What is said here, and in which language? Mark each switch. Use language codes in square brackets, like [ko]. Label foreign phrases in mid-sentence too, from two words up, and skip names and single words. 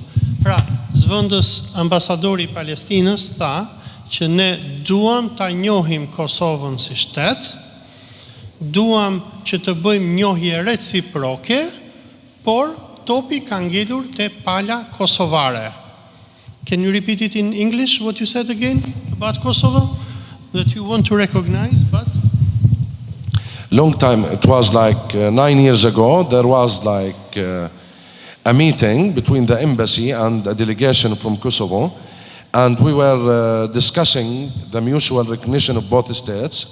[sq] Pra, zvendës ambasadori i Palestinës tha që ne duam ta njohim Kosovën si shtet, duam që të bëjmë njohje reciproke, por topi ka ngelur te pala kosovare. [en] Can you repeat it in English, what you said again about Kosovo? That you want to recognize, but... Long time, it was like 9 years ago, there was like a meeting between the embassy and a delegation from Kosovo, and we were discussing the mutual recognition of both states.